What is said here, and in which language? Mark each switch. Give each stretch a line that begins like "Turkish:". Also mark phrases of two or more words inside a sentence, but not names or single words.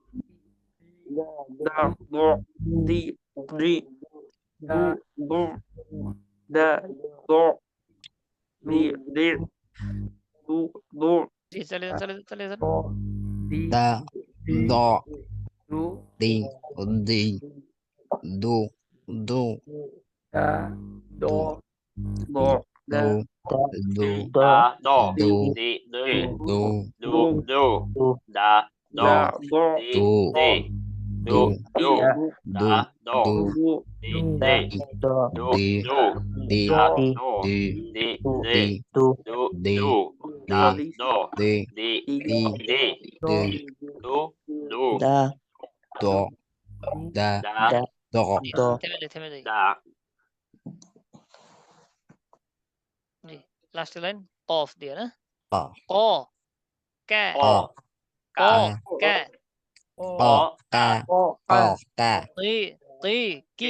Bangla: দা দ দি দি দা দু দা দ দি দি দু দু জি চালিয়ে যান চালিয়ে যান দ দি দা দ দু দি দি দু দু দা দ দু দ đu đu đa đo đu đi đi đu đu đu đa đo đi đi đu đu đa đo đi đi đu đi đu đi đa đo đi đi đi đi đu đi đu đa đo đi đi đi đi đi đu đu đo đa đa đo জি থেমে যাই đa জি
English: last line
Bangla: কফ দিয়ে না অ ক ক্যা o ক ca ক্যা অ কা অ কা তি তি কি